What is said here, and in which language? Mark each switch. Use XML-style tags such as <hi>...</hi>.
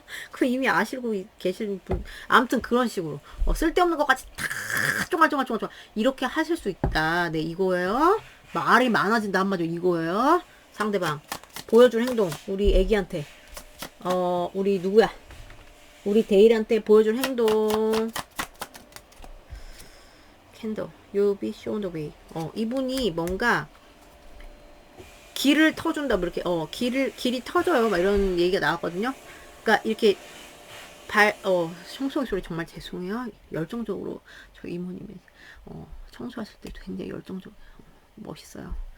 <ko>그 이미 아시고 계신 분, 아무튼 그런 식으로 쓸데없는 것까지 다 쫑알쫑알 이렇게 하실 수 있다. 네, 이거예요. 말이 많아진다 한마디로 이거예요. 상대방 보여줄 행동, 우리 애기한테 우리 누구야, 우리 데일한테 보여줄 행동.</ko> <en>캔들, you'll be shown the way.</en> <ko>이분이 뭔가 길을 터준다, 뭐 이렇게 길이 터져요, 막 이런 얘기가 나왔거든요. 그러니까 이렇게 청소기 소리 정말 죄송해요. 열정적으로 저 이모님이 청소하실 때도 굉장히 열정적, 멋있어요.</ko>